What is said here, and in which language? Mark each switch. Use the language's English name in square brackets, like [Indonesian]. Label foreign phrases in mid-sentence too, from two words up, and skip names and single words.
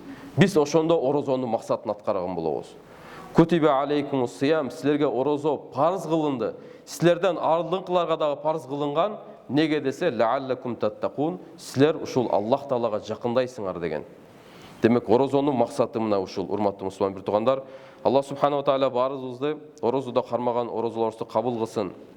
[Kyrgyz] Биз ошондо орозонун максатын аткарган болобуз. [Arabic] كتب عليكم الصيام, [Kyrgyz] силерге орозо парыз кылынды. Силерден алдыңкыларга дагы парыз кылынган. Неге десе, [Arabic] لعلكم تتقون, [Kyrgyz] силер ушул Аллах Таалага жакындайсыңар деген. Демек, орозонун максаты мына ушул, урматтуу мусулман бир туугандар. [Arabic] الله سبحانه وتعالى [Kyrgyz] баарыбызды орозодо кармаган орозолорубузду кабыл кылсын.